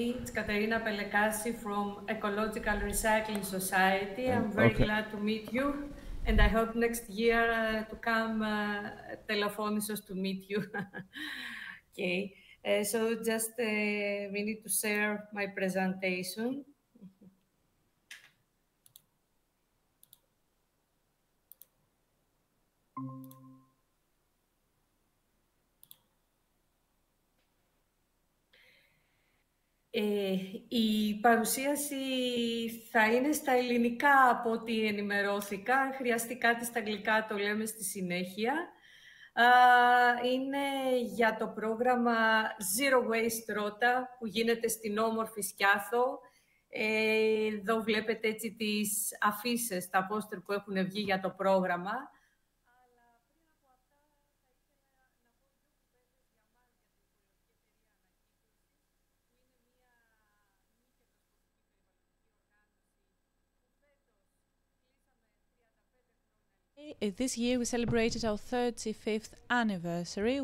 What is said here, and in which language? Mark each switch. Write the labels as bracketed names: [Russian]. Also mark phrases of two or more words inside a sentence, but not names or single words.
[English] it's Katerina Pelekasi from Ecological Recycling Society. I'm very Okay. glad to meet you, and I hope next year to come Telefonisos to meet you. Okay, so just we need to share my presentation. [Greek] Η παρουσίαση θα είναι στα ελληνικά από ό,τι ενημερώθηκα. Αν χρειαστεί κάτι στα αγγλικά το λέμε στη συνέχεια. Είναι για το πρόγραμμα Zero Waste Rota που γίνεται στην όμορφη Σκιάθο. Εδώ βλέπετε έτσι τις αφίσες, τα πόστερ που έχουν βγει για το πρόγραμμα. [English] This year we celebrated our 35th anniversary.